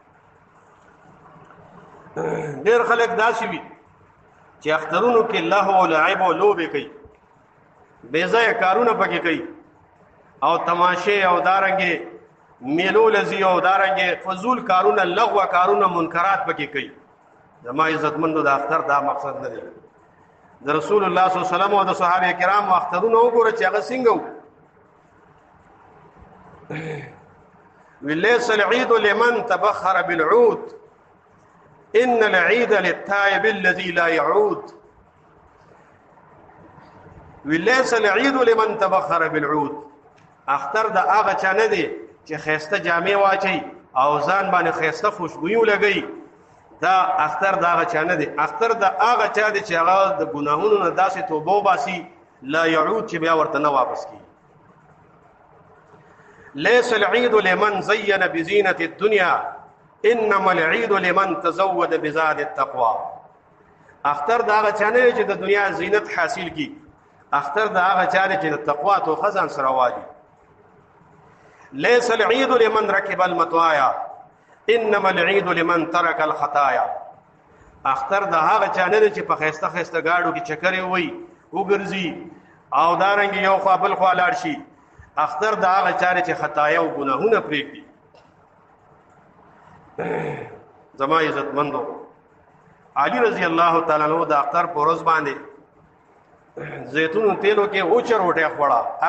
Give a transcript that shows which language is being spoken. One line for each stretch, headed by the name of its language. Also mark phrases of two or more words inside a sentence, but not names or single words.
Pashto: ډېر خلک داسې وي چې اخترونو کې الله او لعب او لوبې کوي بے ځای کارونه پکې کوي او تماشه او دارنګې میلو لذي او دارنګې فضول کارونه لغوه کارونه منکرات پکې کوي زما عزتمندو د اختر دا مقصد نه دی د رسول الله
Arabic: صلی الله علیه وسلم
Pashto: او د صحابه کرام اخترونه وګوره چې هغه څنګه
Arabic: وليس العيد لمن تبخر بالعود ان العيد للتائب الذي لا يعود وليس العيد لمن تبخر بالعود
Pashto: اختر د هغه چا نه دی چې خيسته جامې واچي او ځان باندې خیسته خوشبویو لګي دا اختر دا هغه چا نه دی. اختر دا هغه چا دی چې هغه د ګناهونو نه داسې توبه وباسي
Arabic: لا يعود
Pashto: چې بیا ورته نه واپس کیږي.
Arabic: ليس العيد لمن زين بزينة الدنيا انما العيد لمن تزود بزاد التقوى.
Pashto: اختر دا هغه چا نه چې د دنیا زینت حاصل کی، اختر دا هغه چا چې د تقوا تو خزان سره والی.
Arabic: ليس العيد لمن ركب المطايا انما العيد لمن ترك الخطايا.
Pashto: اختر دا هغه چا نه چې په خسته خسته گاډو کې چکرې وي وګرځي او دارنګ یو خوا بل خوا لاړ شي. اختر دا هغه چا چې خطایا او ګناهونه پرېږدي. زما عزت مندو علي
Arabic: رضی الله تعالی عنہ
Pashto: د اختر په ورځ باندې زيتون تیلو کې اوچر وټه خوړه.